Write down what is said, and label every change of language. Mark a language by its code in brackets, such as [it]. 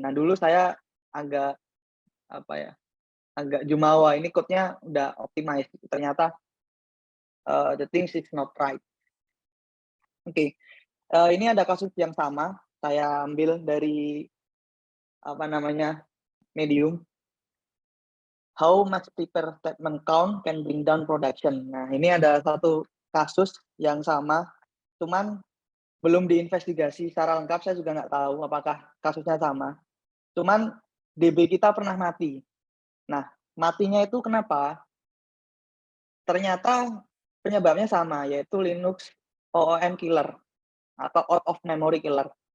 [id] Nah, dulu saya agak, apa ya, agak jumawa, ini code-nya udah optimize, ternyata, [en] the things is not right. [id] Oke, ini ada kasus yang sama, saya ambil dari, apa namanya, Medium. [en] How much paper statement count can bring down production. [id] Nah, ini ada satu kasus yang sama, cuman belum diinvestigasi secara lengkap, saya juga nggak tahu apakah kasusnya sama. Cuman DB kita pernah mati. Nah, matinya itu kenapa? Ternyata penyebabnya sama, yaitu Linux OOM killer atau out of memory killer.